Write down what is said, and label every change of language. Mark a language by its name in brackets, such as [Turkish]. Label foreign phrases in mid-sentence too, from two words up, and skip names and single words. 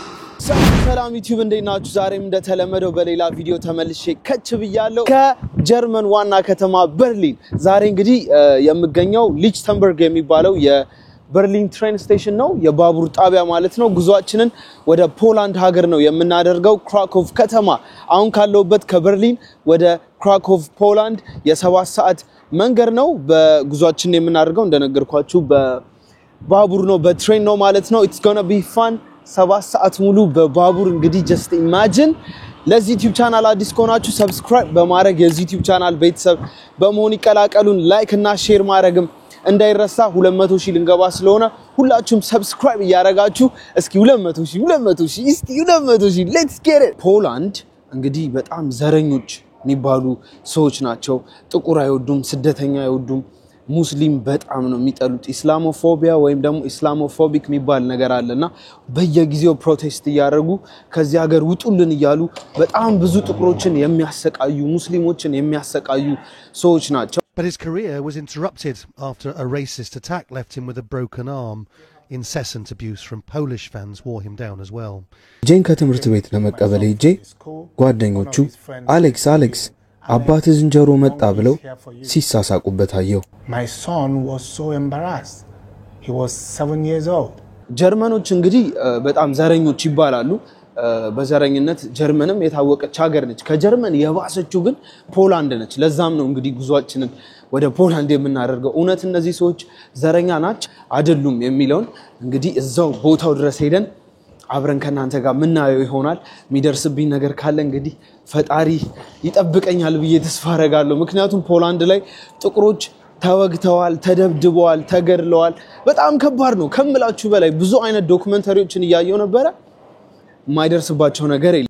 [Amharic] ሰላም ዩቲዩብ እንደናችሁ ዛሬም እንደተለመደው በሌላ ቪዲዮ ተመልሼ ከች ብያለሁ ከጀርመን ዋና ከተማ በርሊን ዛሬ እንግዲህ የምገኘው ሊችተንበርግ የሚባለው የበርሊን [English] train station [Amharic] ነው የባቡር ጣቢያ ማለት ነው ጉዟችንን ወደ ፖላንድ ሀገር ነው የምናደርገው ክራኮቭ ከተማ አሁን ካለውበት ከበርሊን ወደ ክራኮቭ ፖላንድ የ7 ሰዓት መንገድ ነው በጉዟችን የምናደርገው እንደነገርኳችሁ በባቡር ነው በትሬን ነው ማለት ነው [English] it's going to be fun [Amharic] 7 ሰዓት ሙሉ በባቡር እንግዲህ [English] just imagine [Amharic] ለዚህ ዩቲዩብ ቻናል አዲስ ከሆናችሁ ሰብስክራይብ በማድረግ የዚህ ዩቲዩብ ቻናል ቤተሰብ በመሆን ይቀላቀሉን ላይክ እና ሼር ማድረግም እንዳይረሳ 200,000 ልንገባ ስለሆነ ሁላችሁም ሰብስክራይብ ያረጋችሁ እስኪ 200,000 እስቲ 200,000 [English] let's get it [Amharic] ፖላንድ እንግዲህ በጣም ዘረኞች የሚባሉ ሰዎች ናቸው ጥቁር አይወዱም ስደተኛ አይወዱም ሙስሊም በጣም ነው የሚጠሉት ኢስላሞፎቢያ ወይም ደግሞ ኢስላሞፎቢክ የሚባል ነገር አለና በየጊዜው ፕሮቴስት ያደርጉ ከዚህ ሀገር ውጡልን ይያሉ በጣም ብዙ ጥቁሮችን የሚያሰቃዩ ሙስሊሞችን የሚያሰቃዩ ሰዎች ናቸው [English] But his career was interrupted after a racist attack left him with a broken arm. Incessant abuse from Polish fans wore him down as well. [Amharic] ጄን ከትምህርት ቤት ለመቀበል ሄጄ ጓደኞቹ አሌክስ አባት ዝንጀሮ መጣ ብለው ሲሳሳቁበት አየው [English] My son was so embarrassed. He was 7 years old. [Amharic] ጀርመኖች እንግዲህ በጣም ዘረኞች ይባላሉ በዘረኝነት ጀርመንም የታወቀች ሀገር ነች ከጀርመን የባሰችው ግን ፖላንድ ነች ለዛም ነው እንግዲህ ጉዟችንን ወደ ፖላንድ የምናደርገው እውነት እነዚህ ሰዎች ዘረኛ ናቸው አይደሉም የሚለውን እንግዲህ እዛው ቦታው ድረስ ሄደን አብረን ከናንተ ጋር ምናየው ይሆናል የሚደርስብኝ ነገር ካለ እንግዲህ ፈጣሪ ይጠብቀኛል ብዬ ተስፋ አረጋለሁ ምክንያቱም ፖላንድ ላይ ጥቁሮች ተወግተዋል ተደብድበዋል ተገድለዋል በጣም ከባድ ነው ከምላችሁ በላይ ብዙ አይነት ዶክመንተሪዎችን ያያየው ነበር ማይደርስባቸው ነገር የለም